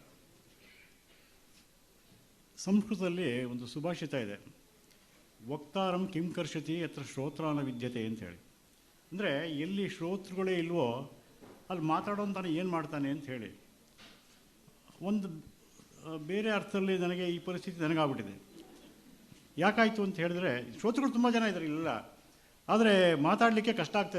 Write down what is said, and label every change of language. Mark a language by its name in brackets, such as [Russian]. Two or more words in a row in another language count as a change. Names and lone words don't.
[Kannada] ಸಂಸ್ಕೃತದಲ್ಲಿ ಒಂದು ಸುಭಾಷಿತ ಇದೆ, [Sanskrit] ವಕ್ತಾರಂ ಕಿಂ ಕರ್ಷತಿ ಯತ್ರ ಶ್ರೋತ್ರಾನ ವಿದ್ಯತೆ [Kannada] ಅಂತೇಳಿ. ಅಂದರೆ ಎಲ್ಲಿ ಶ್ರೋತೃಗಳೇ ಇಲ್ವೋ ಅಲ್ಲಿ ಮಾತಾಡೋಂತಾನೆ ಏನು ಮಾಡ್ತಾನೆ ಅಂತ ಹೇಳಿ. ಒಂದು ಬೇರೆ ಅರ್ಥದಲ್ಲಿ ನನಗೆ ಈ ಪರಿಸ್ಥಿತಿ ನನಗಾಗ್ಬಿಟ್ಟಿದೆ. ಯಾಕಾಯಿತು ಅಂತ ಹೇಳಿದ್ರೆ, ಶ್ರೋತೃಗಳು ತುಂಬ ಜನ ಇದ್ದಾರೆ ಇಲ್ಲ, ಆದರೆ ಮಾತಾಡಲಿಕ್ಕೆ ಕಷ್ಟ ಆಗ್ತಾಯಿದೆ.